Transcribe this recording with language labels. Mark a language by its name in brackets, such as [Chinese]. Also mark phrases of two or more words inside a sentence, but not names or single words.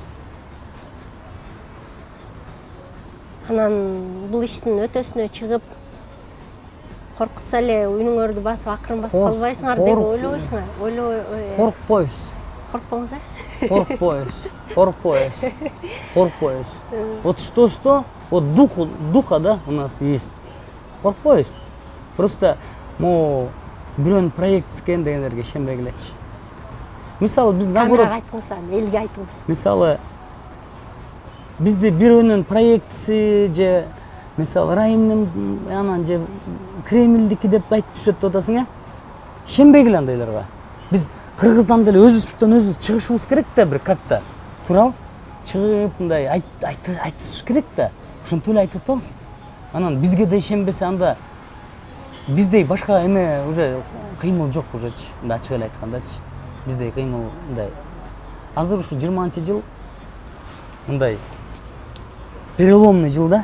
[Kyrgyz] Анан бул иштин өтөсүнө чыгып, коркутса эле үйүңөрдү басып, акырын басып калбайсыңар деп ойлобойсуңар. Коркпойбуз. Коркпоңуз, Коркпойбуз. [Russian] Вот что, вот духа, да, у нас есть. Коркпойбуз. [Kyrgyz] Просто бирөөнүн проект экен дегендерге ишенбей келечи. Мисалы биз наоборот айтыңыз, элге айтыңыз. Мисалы бизде бирөөнүн проектиси же мисалы Райымдын анан же Кремльдики деп айтып жүрүшөт атасың, ишенбей кел андайларга. Биз Кыргыздан деле өзүбүздөн өзүбүз чыгышыбыз керек да, бир как-то. Туурабы? Чыгып мындай айтыш керек да. Ошентип эле айтып атабыз. Анан бизге да ишенбесе анда биздей башка эме уже кыймыл жок ужечи. Мындай ачык эле айткандачы. Биздей кыймыл мындай. Азыр ушу 20-жыл мындай переломный жыл да.